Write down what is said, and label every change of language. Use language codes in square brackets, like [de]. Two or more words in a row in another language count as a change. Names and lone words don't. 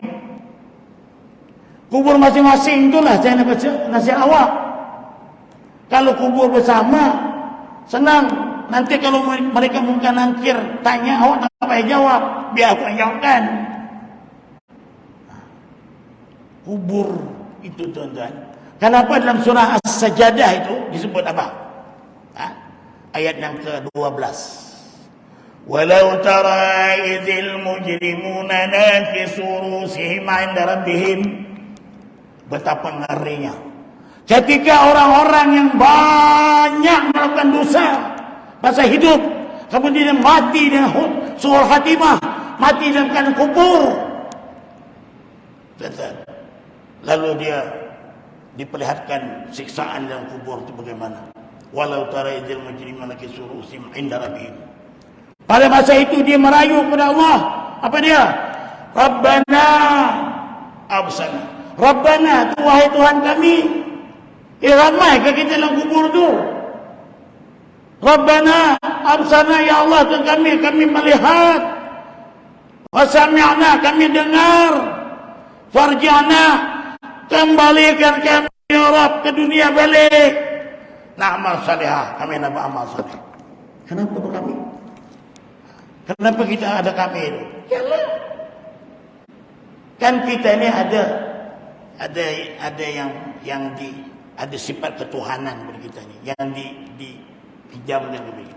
[ms] Kubur masing-masing itulah saya nak nasihat awak. Kalau kubur bersama, senang. nanti kalau mereka mungkin nangkir tanya, awak tak payah jawab, biar aku yang jawabkan. Kubur itu tuan-tuan. Kenapa dalam surah As-Sajdah itu disebut apa? Ayat yang ke-12. [ar] ولو ترى إذ المجرمون ناكسو رءوسهم عند ربهم. [ms] Betapa ngerinya ketika orang-orang yang banyak melakukan dosa masa hidup, kemudian mati dengan [ar] سوء الخاتمة, [ms] mati dalam keadaan kubur. Lalu dia diperlihatkan siksaan dalam kubur itu bagaimana. [ar] ولو ترى إذ المجرمون ناكسو رءوسهم عند ربهم. [ms] Pada masa itu dia merayu kepada Allah. Apa dia? [ar] ربنا أبصرنا. [ms] Rabbana, wahai Tuhan kami. Ramai ke kita dalam kubur tu? [ar] ربنا أبصرنا, [ms] ya Allah Tuhan kami melihat. [ar] وسمعنا, [ms] kami dengar. Farja'na, kembalikan kami [ar] يا رب [ms] ke dunia balik. [ar] نعمل صالحا, [ms] kami nak beramal salih. Kenapa kami? Kenapa kita ada kami itu? Yalah. Kan kita ini ada ada sifat ketuhanan bagi kita ni yang dipinjamkan kepada kita.